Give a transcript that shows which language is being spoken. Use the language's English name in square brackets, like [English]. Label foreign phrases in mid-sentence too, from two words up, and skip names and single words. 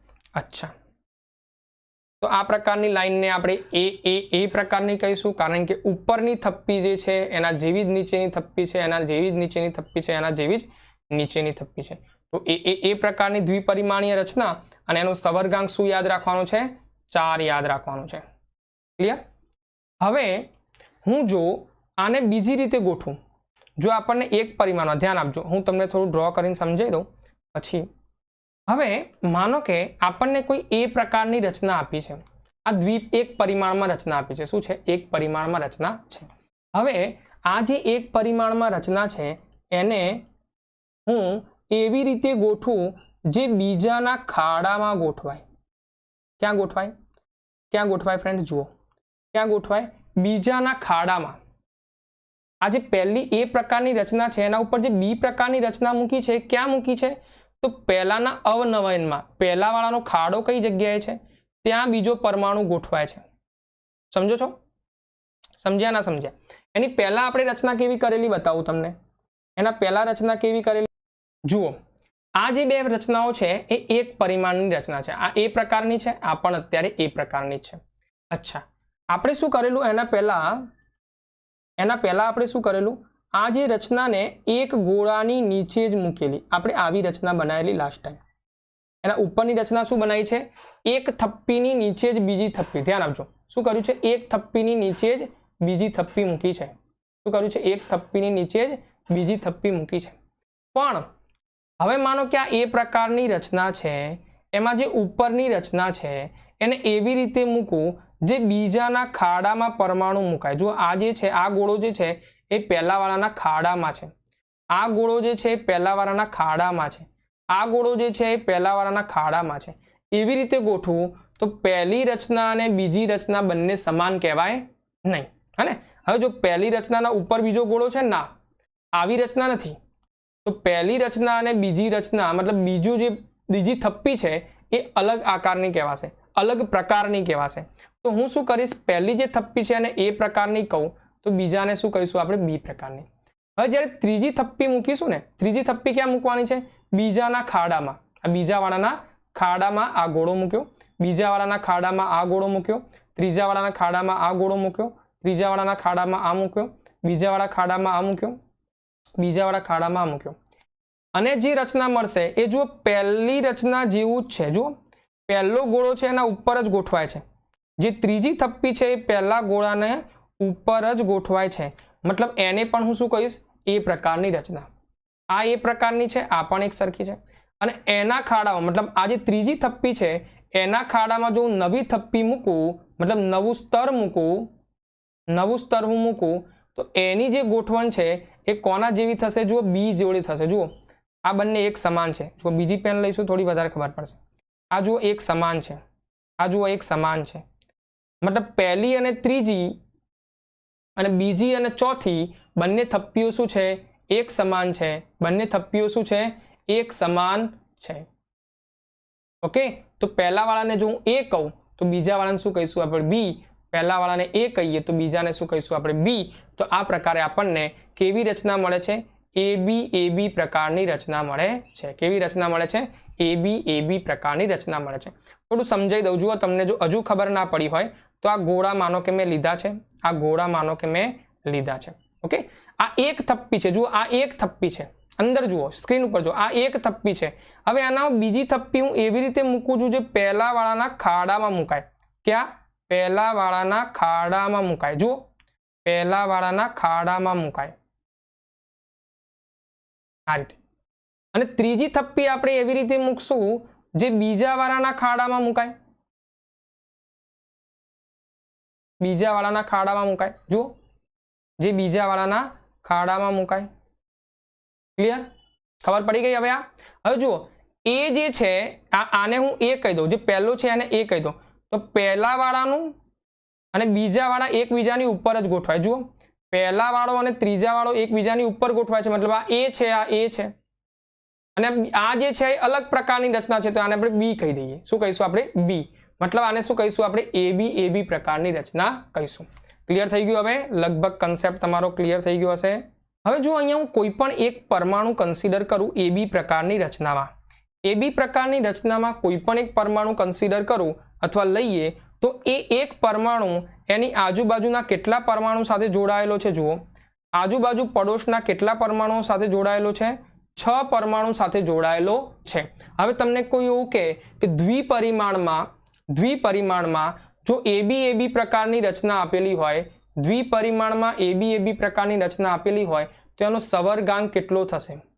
[Gujarati] અચ્છા, તો આ પ્રકારની લાઇનને આપણે એ પ્રકારની કહીશું કારણ કે ઉપરની થપ્પી જે છે એના જેવી જ નીચેની થપ્પી છે, એના જેવી જ નીચેની થપ્પી છે, એના જેવી જ નીચેની થપ્પી છે। તો એ પ્રકારની દ્વિપરિમાણીય રચના અને એનો સવર્ગાંક શું યાદ રાખવાનો છે? 4 યાદ રાખવાનો છે। ક્લિયર? હવે હું જો આને બીજી રીતે ગોઠવું, જો આપને એક પરિમાણમાં ધ્યાન આપજો, હું તમને થોડું ડ્રૉ કરીને સમજાવી દઉં પછી। હવે માનો કે આપને કોઈ એ પ્રકારની રચના આપી છે, આ એક પરિમાણમાં રચના આપી છે। શું છે? એક પરિમાણમાં રચના છે। હવે આ જે એક પરિમાણમાં રચના છે એને હું એવી રીતે ગોઠવું જે બીજાના ખાડામાં ગોઠવાય। ક્યાં ગોઠવાય? ક્યાં ગોઠવાય ફ્રેન્ડ્સ? જુઓ ક્યાં ગોઠવાય? બીજાના ખાડામાં। આ જે પહેલી એ પ્રકારની રચના છે એના ઉપર જે બી પ્રકારની રચના મૂકી છે, ક્યાં મૂકી છે? તો પહેલાના અવનવયનમાં પહેલાવાળાનો ખાડો કઈ જગ્યાએ છે ત્યાં બીજો પરમાણુ ગોઠવાય છે। સમજો છો? સમજ્યા ના સમજ્યા? એની પહેલા આપણે રચના કેવી કરેલી બતાવું તમને। એના પહેલા રચના કેવી કરેલી જુઓ। આ જે બે રચનાઓ છે એ એક પરિમાણની રચના છે। આ એ પ્રકારની છે, આ પણ અત્યારે એ પ્રકારની છે। અચ્છા, આપણે શું કરેલું? એના પહેલા આપણે શું કરેલું? આ જે રચનાને એક ગોળાની નીચે જ મૂકેલી। આપણે આવી રચના બનાવેલી [English] last time. [Gujarati] એના ઉપરની રચના શું બનાવી છે? એક થપ્પીની નીચે જ બીજી થપ્પી। ધ્યાન આપજો, શું કર્યું છે? એક થપ્પીની નીચે જ બીજી થપ્પી મૂકી છે। શું કર્યું છે? એક થપ્પીની નીચે જ બીજી થપ્પી મૂકી છે। પણ હવે માનો કે આ એ પ્રકારની રચના છે એમાં જે ઉપરની રચના છે એને એવી રીતે મૂકું જે બીજાના ખાડામાં પરમાણુ મુકાય। જો આ જે છે આ ગોળો જે છે એ પહેલાવાળાના ખાડામાં છે, આ ગોળો જે છે પહેલાવાળાના ખાડામાં છે, આ ગોળો જે છે પહેલાવાળાના ખાડામાં છે। એવી રીતે ગોઠવું તો પહેલી રચના અને બીજી રચના બંને સમાન કહેવાય નહીં, છે ને? હવે જો પહેલી રચનાના ઉપર બીજો ગોળો છે ના, આવી રચના નથી। તો પહેલી રચના અને બીજી રચના મતલબ બીજું જે બીજી થપ્પી છે એ અલગ આકારની કહેવાશે, અલગ પ્રકારની કહેવાશે। તો હું શું કરીશ? પહેલી જે થપ્પી છે એને એ પ્રકારની કહું તો બીજાને શું કહીશું આપણે? બી પ્રકારની। હવે જ્યારે ત્રીજી થપ્પી મૂકીશું ને, ત્રીજી થપ્પી ક્યાં મૂકવાની છે? બીજાના ખાડામાં। આ બીજાવાળાના ખાડામાં આ ગોળો મૂક્યો, બીજાવાળાના ખાડામાં આ ગોળો મૂક્યો, ત્રીજાવાળાના ખાડામાં આ ગોળો મૂક્યો, ત્રીજાવાળાના ખાડામાં આ મૂક્યો, બીજાવાળા ખાડામાં આ મૂક્યો, બીજાવાળા ખાડામાં આ મૂક્યો। અને જે રચના મળશે એ જો પહેલી રચના જેવું જ છે। જો પહેલો ગોળો છે એના ઉપર જ ગોઠવાય છે। જે ત્રીજી થપ્પી છે એ પહેલા ગોળાને ઉપર જ ગોઠવાય છે। મતલબ એને પણ હું શું કહીશ? એ પ્રકારની રચના। આ એ પ્રકારની છે, આ પણ એક સરખી છે। અને એના ખાડામાં मतलब આ જે ત્રીજી થપ્પી છે એના ખાડામાં જો હું નવી થપ્પી મૂકું मतलब નવું સ્તર હું મૂકું તો એની જે ગોઠવણ છે એ કોના જેવી થશે? જુઓ બી જોડે થશે। જુઓ આ બંને એક સમાન છે। જો બીજી પેન લઈશું થોડી વધારે ખબર પડશે। આ જુઓ એક સમાન છે, આ જુઓ એક સમાન છે, मतलब પહેલી અને ત્રીજી અને બીજી અને ચોથી બંને થપ્પીઓ શું છે? એક સમાન છે। બંને થપ્પીઓ શું છે? એક સમાન છે। ઓકે તો પહેલા વાળાને જો હું એ કહું તો બીજા વાળાને શું કહીશું આપણે બી, પહેલા વાળાને એ કહીએ તો બીજાને શું કહીશું આપણે બી। તો આ પ્રકારે આપણને કેવી રચના મળે છે? એ બી પ્રકારની રચના મળે છે। કેવી રચના મળે છે? એ બી પ્રકારની રચના મળે છે। થોડું સમજાવી દઉં। જુઓ તમને જો હજુ ખબર ના પડી હોય તો આ ગોળા માનો કે મેં લીધા છે, આ ગોળા માનો કે મેં લીધા છે। ઓકે આ એક થપ્પી છે। જુઓ આ એક થપ્પી છે, અંદર જુઓ સ્ક્રીન પર જો આ એક થપ્પી છે। હવે આના બીજી થપ્પી હું એવી રીતે મૂકું છું જે પહેલા વાળાના ખાડામાં મુકાય। ક્યાં? પહેલા વાળાના ખાડામાં મુકાય। જુઓ પહેલા વાળાના ખાડામાં મુકાય આ રીતે। અને ત્રીજી થપ્પી આપણે એવી રીતે મૂકશું જે બીજા વાળાના ખાડામાં મુકાય। બીજા વાળાના ખાડામાં મુકાય। જુઓ જે બીજા વાળાના ખાડામાં મુકાય। ક્લિયર? ખબર પડી ગઈ? હવે હવે જુઓ એ જે છે આને હું એ કહી દઉં, જે પહેલો છે આને એ કહી દઉં તો પહેલા વાળાનું અને બીજા વાળા એકબીજાની ઉપર જ ગોઠવાય। જુઓ પહેલા વાળો અને ત્રીજા વાળો એકબીજાની ઉપર ગોઠવાય છે, મતલબ આ એ છે, આ એ છે અને આ જે છે અલગ પ્રકારની રચના છે તો આને આપણે બી કહી દઈએ। શું કહીશું આપણે? બી। મતલબ આને શું કહીશું આપણે? એ બી પ્રકારની રચના કહીશું। ક્લિયર થઈ ગયું? હવે લગભગ કન્સેપ્ટ તમારો ક્લિયર થઈ ગયો હશે। હવે જો અહીંયા હું કોઈપણ એક પરમાણુ કન્સિડર કરું એ બી પ્રકારની રચનામાં, એ બી પ્રકારની રચનામાં કોઈપણ એક પરમાણુ કન્સિડર કરું અથવા લઈએ તો એ એક પરમાણુ એની આજુબાજુના કેટલા પરમાણુ સાથે જોડાયેલો છે? જુઓ આજુબાજુ પડોશના કેટલા પરમાણુઓ સાથે જોડાયેલો છે? 6 પરમાણુ સાથે જોડાયેલો છે। હવે તમને કોઈ એવું કહે કે દ્વિપરિમાણમાં જો એ બી પ્રકારની રચના આપેલી હોય, દ્વિપરિમાણમાં એ બી પ્રકારની રચના આપેલી હોય તો એનો સવર્ગાંક કેટલો થશે?